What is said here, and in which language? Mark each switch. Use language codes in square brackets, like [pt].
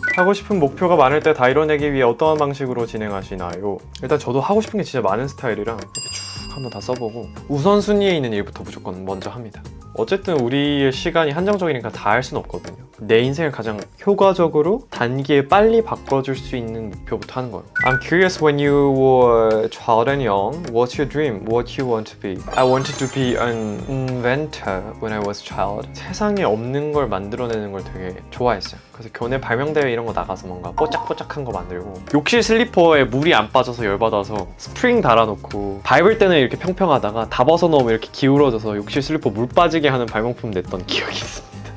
[ko] 하고 싶은 목표가 많을 때 다 이뤄내기 위해 어떠한 방식으로 진행하시나요? 일단 저도 하고 싶은 게 진짜 많은 스타일이라 이렇게 쭉 한번 다 써보고 우선순위에 있는 일부터 무조건 먼저 합니다. 어쨌든 우리의 시간이 한정적이니까 다 할 수는 없거든요. 내 인생을 가장 효과적으로 단기에 빨리 바꿔줄 수 있는 목표부터 하는 거예요. [en] I'm curious when you were child and young, what's your dream? What you want to be? I wanted to be an inventor when I was a child. [ko] 세상에 없는 걸 만들어내는 걸 되게 좋아했어요. 그래서 교내 발명대회 이런 거 나가서 뭔가 뽀짝뽀짝한 거 만들고 욕실 슬리퍼에 물이 안 빠져서 열받아서 스프링 달아놓고 밟을 때는 이렇게 평평하다가 다 벗어놓으면 이렇게 기울어져서 욕실 슬리퍼 물 빠지게 하는 발명품 냈던 기억이 있습니다.